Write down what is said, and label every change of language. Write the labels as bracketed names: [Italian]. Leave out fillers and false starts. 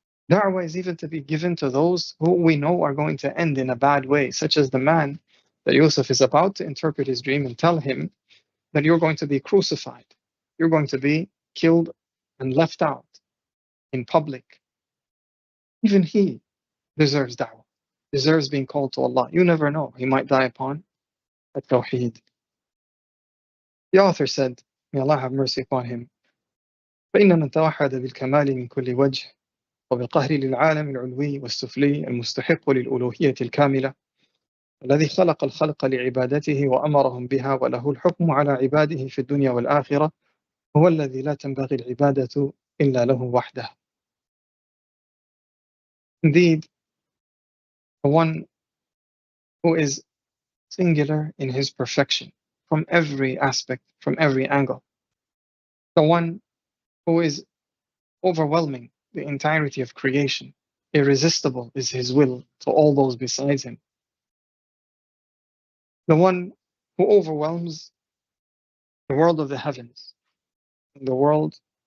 [English] Da'wah is even to be given to those who we know are going to end in a bad way, such as the man that Yusuf is about to interpret his dream and tell him that you're going to be crucified, you're going to be killed and left out in public. Even he deserves da'wah, deserves being called to Allah. You never know, he might die upon at-tawheed. The author said, may Allah have mercy upon him, [Arabic] فإن من توحد بالكمال من كل وجه وبالقهر للعالم العلوي والسفلي المستحق للألوهية الكاملة الذي خلق الخلق لعبادته وأمرهم بها وله الحكم على عباده في الدنيا والآخرة هو الذي لا تنبغي العبادة إلا له وحده. [English] Indeed, the one who is singular in his perfection from every aspect, from every angle, the one who is overwhelming the entirety of creation, irresistible is his will to all those besides him, the one who overwhelms the world of the heavens and the world